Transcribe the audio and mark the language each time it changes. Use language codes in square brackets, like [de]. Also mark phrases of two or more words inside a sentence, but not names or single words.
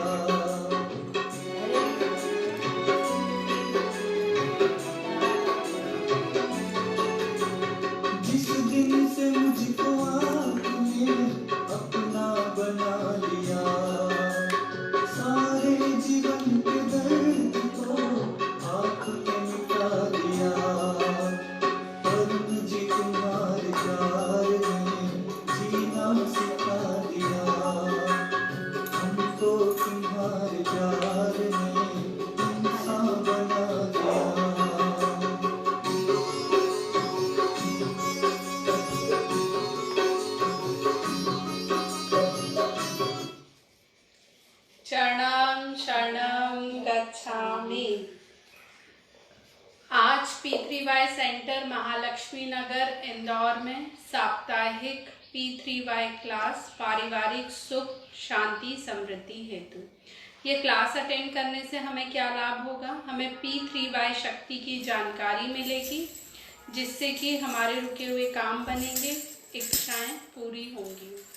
[hi] जिस दिन से मुझको आपने अपना बना लिया सारे जीवन के दर्द को आपने मिटा दिया। और मुझे तुम्हारे प्यार ने जीना सिखा दिया। हमको तुम्हारे प्यार ने इंसान बना दिया। [sa] शरणं शरणं गच्छामि। [hi] आज P3Y सेंटर महालक्ष्मी नगर इंदौर में साप्ताहिक P3Y क्लास पारिवारिक सुख शांति समृद्धि हेतु। ये क्लास अटेंड करने से हमें क्या लाभ होगा? हमें P3Y शक्ति की जानकारी मिलेगी जिससे कि हमारे रुके हुए काम बनेंगे, इच्छाएं पूरी होंगी।